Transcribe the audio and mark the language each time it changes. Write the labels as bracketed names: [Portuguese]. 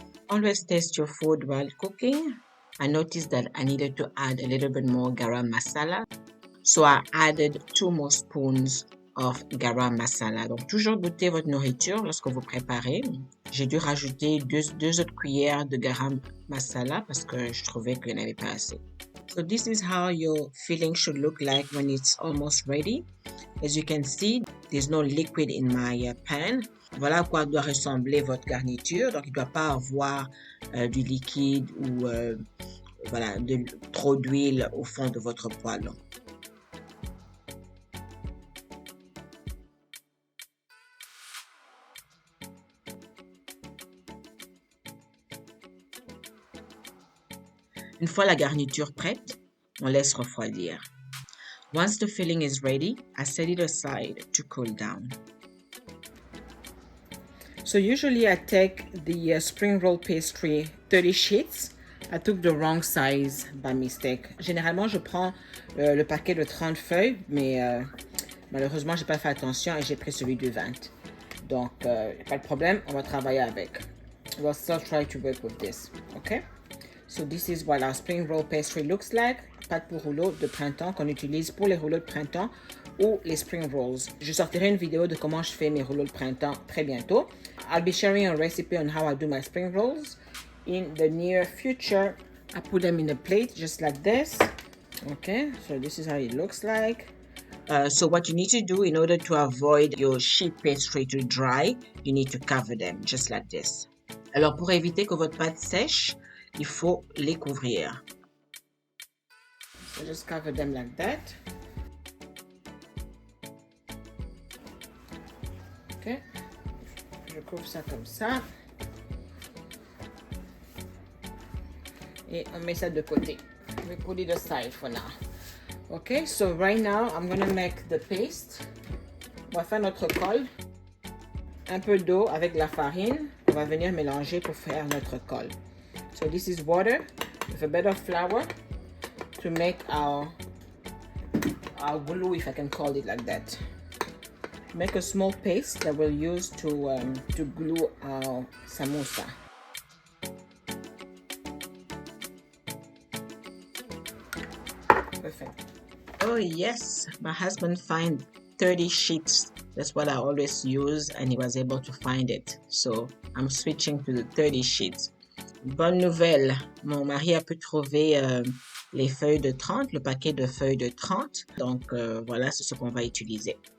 [English] Always taste your food while cooking. I noticed that I needed to add a little bit more garam masala. So I added 2 more spoons of garam masala. [French] Donc toujours goûter votre nourriture lorsque vous préparez. J'ai dû rajouter deux autres cuillères de garam masala parce que je trouvais qu'il n'y en avait pas assez. [English] So this is how your filling should look like when it's almost ready. As you can see, there's no liquid in my pan. [French] Voilà à quoi doit ressembler votre garniture. Donc, il ne doit pas avoir du liquide ou voilà, trop d'huile au fond de votre poêle. Une fois la garniture prête, on laisse refroidir. [English] Once the filling is ready, I set it aside to cool down. So usually I take the spring roll pastry 30 sheets. I took the wrong size by mistake. [French] Généralement, je prends le paquet de 30 feuilles, mais malheureusement, j'ai pas fait attention et j'ai pris celui de 20. Donc, pas de problème, on va travailler avec. [English] We'll still try to work with this, okay? So this is what our spring roll pastry looks like. [French] Pâte pour rouleau de printemps qu'on utilise pour les rouleaux de printemps ou les spring rolls. Je sortirai une vidéo de comment je fais mes rouleaux de printemps très bientôt. [English] I'll be sharing a recipe on how I do my spring rolls in the near future. I put them in a plate just like this. Okay, so this is how it looks like. So what you need to do in order to avoid your sheet pastry to dry, you need to cover them just like this. [French] Alors pour éviter que votre pâte sèche, il faut les couvrir. [English] So just cover them like that. [French] Ok. Je couvre ça comme ça. Et on met ça de côté. [English] We put it aside for now. Okay, so right now I'm gonna make the paste. [French] On va faire notre colle. Un peu d'eau avec de la farine. On va venir mélanger pour faire notre colle. [English] So this is water with a bit of flour to make our glue, if I can call it like that. Make a small paste that we'll use to glue our samosa. Perfect. Oh yes, my husband found 30 sheets. That's what I always use, and he was able to find it. So I'm switching to the 30 sheets. [French] Bonne nouvelle, mon mari a pu trouver les feuilles de 30, le paquet de feuilles de 30. Donc voilà, c'est ce qu'on va utiliser.